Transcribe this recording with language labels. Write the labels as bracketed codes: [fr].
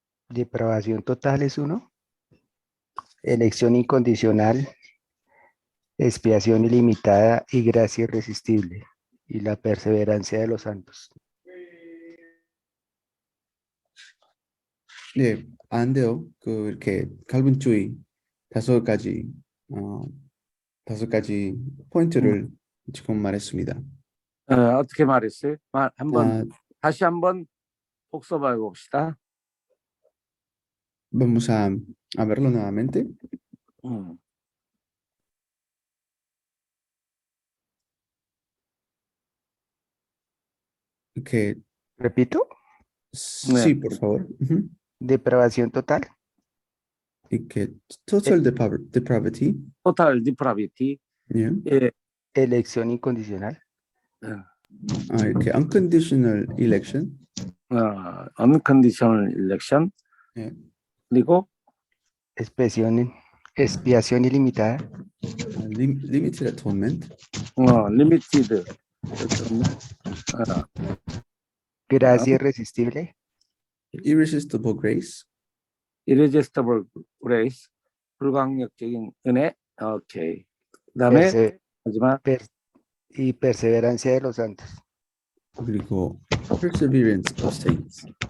[es] Depravación total es uno. Elección incondicional, expiación ilimitada y gracia irresistible. Y la perseverancia de los santos. [ko] 네, 안 돼요. 이렇게 칼빈 주의 5가지, 어, 5가지 포인트를 지금 말했습니다. 어떻게 말했어요? 한번 아, 다시 한번 복습해 봅시다. [es] vamos a verlo nuevamente. 음. Que, Repito, sí, por favor. Ujú. depravación total, [en] Y que total depravity, 토탈 디프라비티. yeah. [ko] 예. [es] elección incondicional, [en] Que unconditional election, unconditional election. yeah. [ko] 그리고 [es] expiación ilimitada, [en] Limited atonement, limited [es] gracia irresistible, [en] irresistible grace, irresistible grace, [ko] 불강력적인 은혜. 오케이. 그다음에 마지막 [es] y perseverancia de los santos. [ko] 그리고 [en] perseverance of saints.